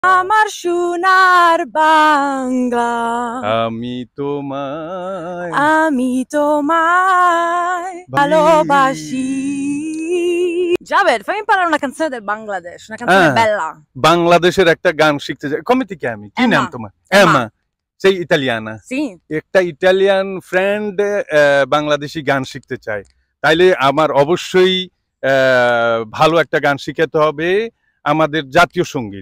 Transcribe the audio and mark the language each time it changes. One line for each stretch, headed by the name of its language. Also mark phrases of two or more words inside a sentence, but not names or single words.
Bangla: আমার সোনার বাংলা, আমি তোমায় ভালোবাসি।
Italian: Javed, fammi imparare una canzone del Bangladesh, una canzone bella.
Bangla: বাংলাদেশের একটা গান শিখতে চাই। কমে থেকে আমি কি নাম তোমার? এমা।
Italian: sei italiana. Sì.
Bangla: একটা ইটালিয়ান ফ্রেন্ড বাংলাদেশি গান শিখতে চায়, তাইলে আমার অবশ্যই ভালো একটা গান শিখাতে হবে, আমাদের জাতীয় সঙ্গীত।